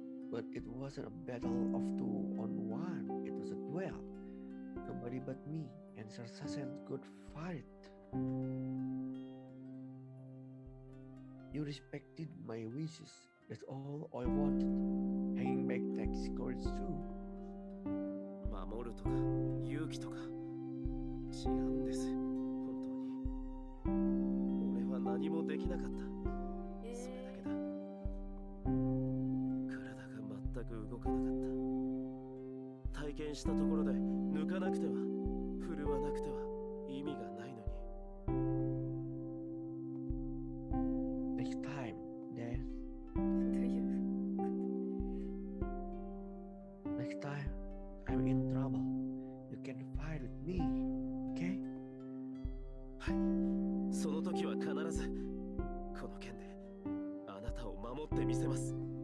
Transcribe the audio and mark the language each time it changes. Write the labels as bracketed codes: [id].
[en] But it wasn't a battle of 2-on-1. It was a duel. Nobody but me and Sarsasen could fight. You respected my wishes. That's all I wanted. Hanging back takes courage too. [ja] 守るとか勇気とか違うんです。本当に俺は何もできなかった。それだけだ。体が全く動かなかった。体験したところで抜かなくては振るわなくては意味がないのに。 [en] Next time, then. [ja] どういう [en] Next time, I'm in trouble. You can fight with me, okay? [ja] はい。その時は必ずこの剣であなたを守ってみせます。